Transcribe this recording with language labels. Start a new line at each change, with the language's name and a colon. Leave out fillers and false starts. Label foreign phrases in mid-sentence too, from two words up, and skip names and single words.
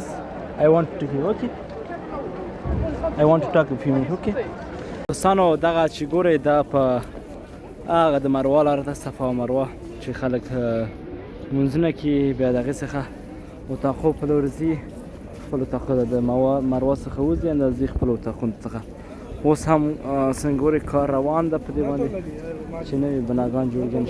English: I want to hear, okay? I want to talk with you, okay?
Pashto: دوستانو، دغه چې ګورئ دا په هغه د مروه لاره ده، صفا او مروه چې خلک لمونځونه کوي، بیا د هغې څخه اتاقو په لور ځي، خپل اتاقو د مروه څخه وځي، اندازې ځي خپلو اتاقونو څخه. اوس هم څنګه ګورئ کار روان ده په دې باندې چې نوي بناګان جوړېږي.